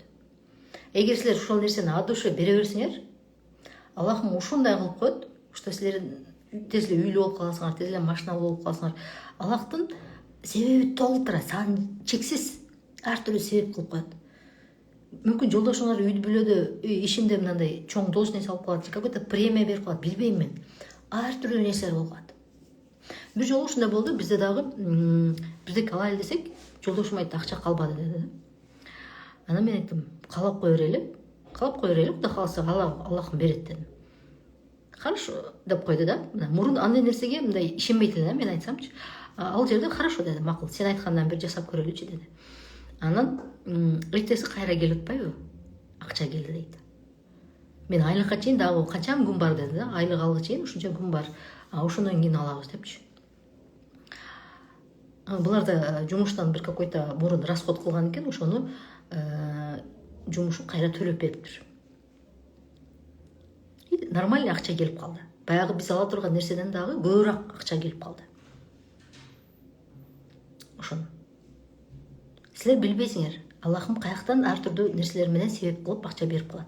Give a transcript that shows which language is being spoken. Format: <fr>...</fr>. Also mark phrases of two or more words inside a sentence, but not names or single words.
<ky>Эгер силер ушул нерсени</ky> <ru>от души</ru> <ky>бере берсеңер, Аллахым ушундай кылып коет, что силер тез эле үйлүү болуп каласыңар, тез эле машиналуу болуп каласыңар. Аллахтын себеби толтура, саны чексиз ар түрдүү себеп кылып коет. Мүмкүн жолдошуңар үй бүлөдө, ишинде мындай чоң должность алып калат,</ky> <ru>какой-то премия</ru> <ky>берип калат, билбейм мен. Ар түрдүү нерселер болуп калат. Бир жолу ушундай болду, бизде дагы биздеки алайлы десек, жолдошум айтты, акча калбады деди. Анан мен айттым, каалап кое берели, Кудай кааласа Аллахым берет дедим. Хорошо деп койду да. Мурун андай нерсеге мындай ишенбейт эле, мен айтсамчы. Ал жерде хорошо деди, макул, сен айткандан бир жасап көрөлүчү деди. Анан эртеси кайра келип атпайбы? Акча келди дейт. Мен айлыкка чейин дагы канча күн бар деди да. Айлык алгыга чейин ушунча күн бар. Ошондон кийин алабыз депчи. Булар да жумуштан бир какой-то мурун расход кылган экен, ошону жумушу кайра төлөп бериптир. Нормальный акча келип калды. Баягы биз ала турган нерседен дагы көбүрөөк акча келип калды. Ошону силер билбейсиңер, Аллахым каяктан ар түрдүү нерселер менен себеп кылып акча берип калат.</ky>